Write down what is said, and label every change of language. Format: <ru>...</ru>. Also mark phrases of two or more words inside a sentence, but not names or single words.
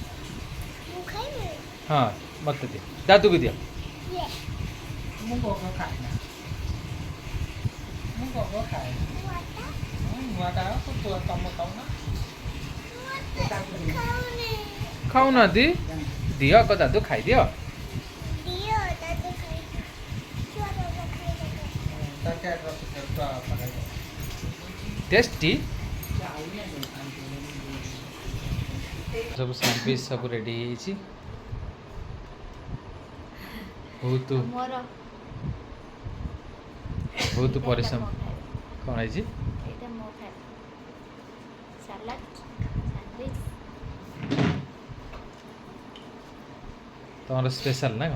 <or>ହଁ, ମତେ ଦିଅ, ଦାଦୁକୁ ଦିଅ। ମୁଁ ଗୋଗ ଖାଏନା, ମୁଁ ଗୋଗ ଖାଏନା। ନୂଆଟା ତମ ଖାଉନା? ଖାଉନାହାନ୍ତି, ଦିଅ ଆଗ ଦାଦୁ ଖାଇଦିଅ। ଟେଷ୍ଟି ସବ ସ୍ୟାଣ୍ଡୱିଚ୍ ସବ ରେଡି ହେଇଛି। ବହୁତ ବହୁତ ପରିଶ୍ରମ। କ'ଣ ହେଇଛି? ଏଇଟା ମୋ ଖାଇବା ସାଲାଡ୍ ସ୍ୟାଣ୍ଡୱିଚ୍। ତମର ସ୍ପେଶାଲ ନା କ'ଣ?</or>